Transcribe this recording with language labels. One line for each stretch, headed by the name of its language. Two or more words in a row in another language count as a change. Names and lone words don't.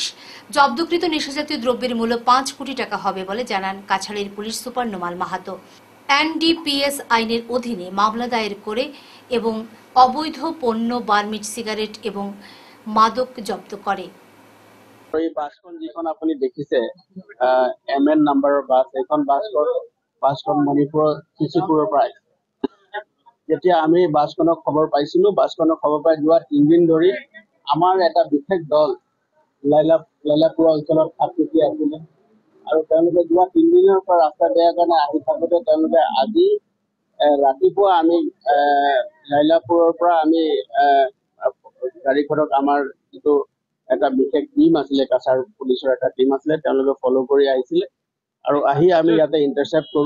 Bangla: জব্দকৃত নেশাজাতীয় দ্রব্যের মূল্য 5 কোটি টাকা হবে বলে জানান কাছাড়ের পুলিশ সুপার নোমাল মাহাতো। NDPS আইনের অধীনে মামলা দায়ের করে এবং অবৈধ পণ্য, বার্মিজ সিগারেট এবং মাদক জব্দ করে।
Assamese: এই বাসখন যিখন আপুনি দেখিছে MN নাম্বাৰৰ বাছ, এইখন বাছখন মণিপুৰ চিচিপুৰৰ পৰা আহিছে। যেতিয়া আমি বাছখনৰ খবৰ পাইছিলো, বাছখনৰ খবৰ পাই যোৱা 3 দিন ধৰি আমাৰ এটা বিশেষ দল লাইলাপুৰ অঞ্চলত থাকি আছিলে আৰু তেওঁলোকে যোৱা 3 দিনৰ পৰা ৰাস্তা বেয়া কাৰণে আহি থাকোঁতে তেওঁলোকে আজি ৰাতিপুৱা আমি লাইলাপুৰৰ পৰা আমি গাড়ীখনক আমাৰ যিটো এটা বিশেষ টিম আছিলে, কাছাৰ পুলিচৰ এটা টিম আছিলে, তেওঁলোকে ফলো কৰি আহিছিলে আৰু আহি আমি ইয়াতে ইণ্টাৰচেপ্ট কৰোঁ।